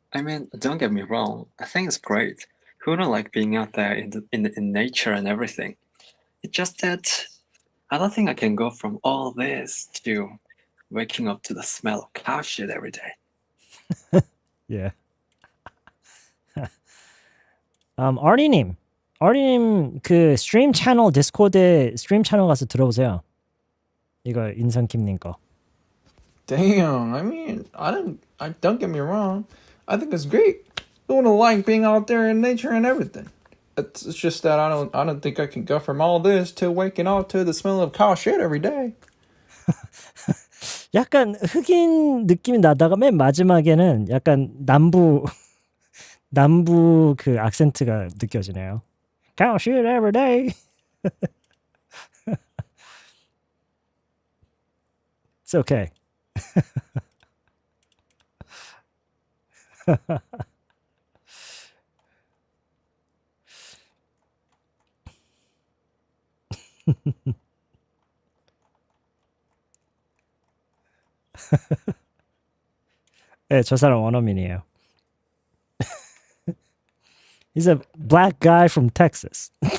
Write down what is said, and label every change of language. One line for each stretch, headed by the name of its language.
English: I mean, don't get me wrong. I think it's great. Who don't like being out there in nature and everything? It's just that I don't think I can go from all this to waking up to the smell of cow shit every day. Yeah.
Korean: 아리님 그 스트림 채널 디스코드 스트림 채널 가서 들어보세요. 이거 인성킴님 거.
English: Damn, I mean, don't get me wrong. I think it's great. Who wouldn't like being out there in nature and everything? It's just that I don't think I can go from all this to waking up to the smell of cow shit every day.
Korean: 약간 흑인 느낌이 나다가 맨 마지막에는 약간 남부 그 악센트가 느껴지네요.
English: Cow shit every day. It's okay.
Korean: 네, 저 사람 원어민이에요.
English: He's a black guy from Texas.